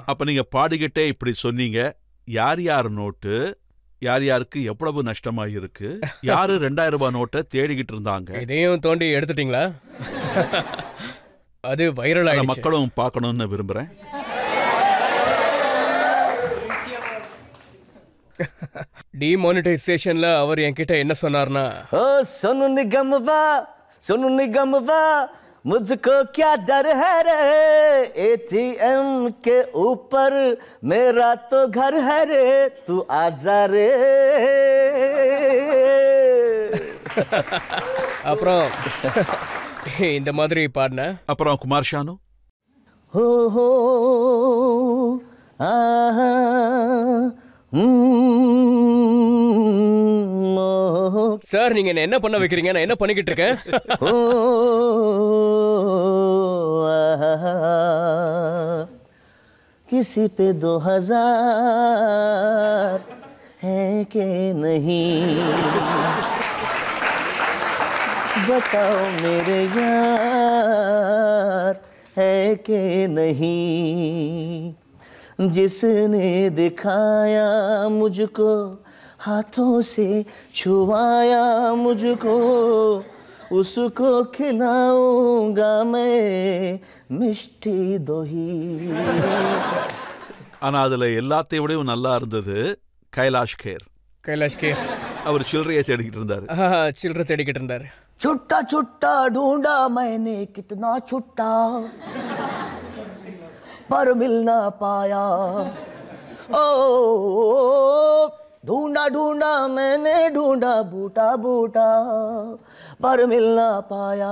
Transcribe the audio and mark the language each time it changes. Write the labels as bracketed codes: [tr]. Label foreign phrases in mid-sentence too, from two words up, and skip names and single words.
[ta] அப்ப நீங்க பாடிக்கிட்டே இப்படி சொன்னீங்க, யார் யார் நோட்டு, யார் யாருக்கு எவ்வளவு நஷ்டமா இருக்கு, யாரு 2000 ரூபாய் நோட்டை தேடிக்கிட்டு இருந்தாங்க. இதையும் தோண்டி எடுத்துட்டீங்களா? அது வைரல் ஆயிடுச்சு. மக்களும் பார்க்கணும்னு விரும்புறேன். டிமானிட்டைசேஷன்ல அவர் என்கிட்ட என்ன சொன்னார்னா, [hi] ओ सोनू निगम वा मुझको क्या डर है रे, एटीएम के ऊपर मेरा तो घर है रे, तू आजा रे. [ta] அப்புறம் இந்த மாதிரி பாடின. அப்புறம் குமார் ஷானு, हो आहा சார் நீங்க என்ன பண்ண வைக்கிறீங்க? நான் என்ன பண்ணிக்கிட்டு இருக்கேன்? [hi] किसी पे 2000 है कि नहीं, बताओ मेरे यार है कि नहीं, जिसने दिखाया मुझको, हाथों से छुआया मुझको, उसको खिलाऊंगा मैं [bn] মিষ্টি দই. [ta] ஆனா அதுல எல்லாத்தையும் விடவும் நல்லா இருந்தது கைலாஷ் கேர். அவர் சில்லறையை தேடிக்கிட்டு இருந்தாரு. சில்லறை தேடிக்கிட்டு இருந்தாரு. [hi] छुट्टा छुट्टा ढूंढा मैंने कितना छुट्टा, पर मिल ना पाया. ओ ढूंढा ढूंढा मैंने ढूंढा बूटा बूटा, पर मिल ना पाया.